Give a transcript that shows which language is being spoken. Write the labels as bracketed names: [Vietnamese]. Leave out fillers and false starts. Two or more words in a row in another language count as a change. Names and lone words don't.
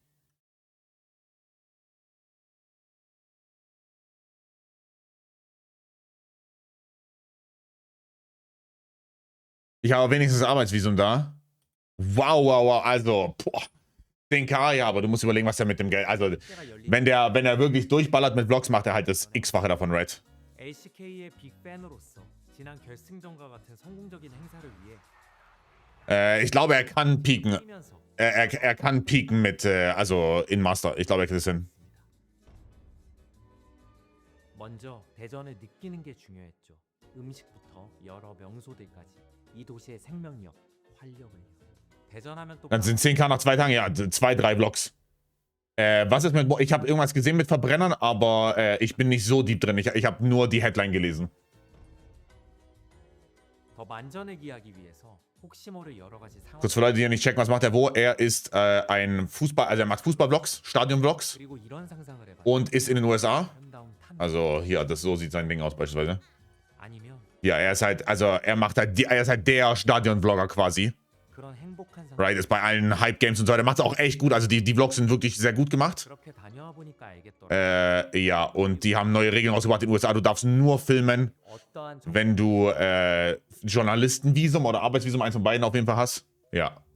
[German] Ich habe wenigstens Arbeitsvisum da. Wow, wow, wow. Also, boah. 10k, ja, aber du musst überlegen, was er mit dem Geld. Also, wenn er wirklich durchballert mit Vlogs, macht er halt das X-fache davon, right? [Korean] LCK의 빅팬으로서 지난 결승전과 같은 성공적인 행사를 위해 [German] ich glaube, er kann peaken. Er kann peaken mit, also in Master. Ich glaube, er kriegt es hin. [Korean] 먼저 대전을 느끼는 게 중요했죠. 음식부터 여러 명소들까지 이 도시의 생명력, 활력을. 대전하면 또 [German] Dann sind 10k nach 2 Tagen, ja, 2, 3 Vlogs. Was ist mit... Ich habe irgendwas gesehen mit Verbrennern, aber ich bin nicht so deep drin. Ich habe nur die Headline gelesen. [Korean] 더 만전을 기하기 위해서 혹시 모를 여러 가지 상황. [German] Kurz für Leute, die nicht checken, was macht er wo. Er ist ein Fußball... Also er macht Fußball-Vlogs, Stadion-Vlogs. [Korean] 그리고 이런 상상을 해봐. [German] Und ist in den USA. Also hier, so sieht sein Ding aus beispielsweise. [Korean] 아니면 [German] Ja, er ist halt... Also er ist halt der Stadion-Vlogger quasi. [Korean] 그런 행복한 상황. [German] Right, ist bei allen Hype-Games und so weiter. Macht es auch echt gut. Also die Vlogs sind wirklich sehr gut gemacht. [Korean] 그렇게 다녀와 보니까 알겠더라. [German] Ja, und die haben neue Regeln rausgebracht in den USA. Du darfst nur filmen, wenn du Journalistenvisum oder Arbeitsvisum, eins von beiden auf jeden Fall hast. Ja.